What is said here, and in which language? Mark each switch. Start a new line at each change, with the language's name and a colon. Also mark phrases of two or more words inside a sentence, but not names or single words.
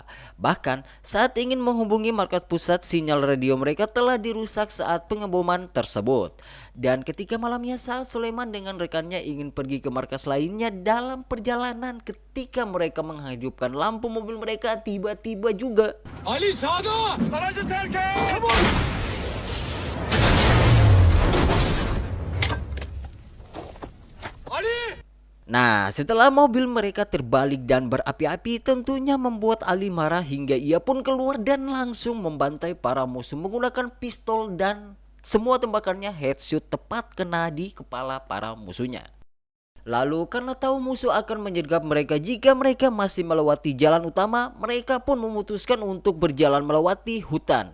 Indonesian: Bahkan, saat ingin menghubungi markas pusat, sinyal radio mereka telah dirusak saat pengeboman tersebut. Dan ketika malamnya saat Sulaiman dengan rekannya ingin pergi ke markas lainnya, dalam perjalanan ketika mereka menghidupkan lampu mobil mereka, tiba-tiba juga
Turkish: Ali sağda! Aracı terk et! Çabuk! Ali!
Indonesian: Nah, setelah mobil mereka terbalik dan berapi-api, tentunya membuat Ali marah hingga ia pun keluar dan langsung membantai para musuh menggunakan pistol dan semua tembakannya headshot tepat kena di kepala para musuhnya. Lalu karena tahu musuh akan menyergap mereka jika mereka masih melewati jalan utama, mereka pun memutuskan untuk berjalan melewati hutan.